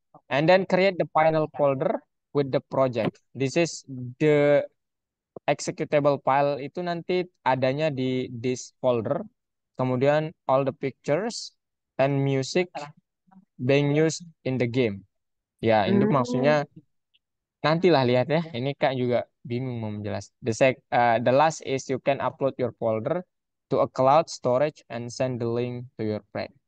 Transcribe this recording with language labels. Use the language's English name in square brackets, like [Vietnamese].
[English] And then create the final folder with the project. This is the executable file [Indonesian] itu nanti adanya di [English] this folder. [Indonesian] Kemudian [English] all the pictures and music being used in the game. [Indonesian] Ya, ini Hmm. maksudnya nantilah lihat ya. Ini Kak juga bingung mau menjelaskan. [English] The last is you can upload your folder to a cloud storage and send the link to your friend.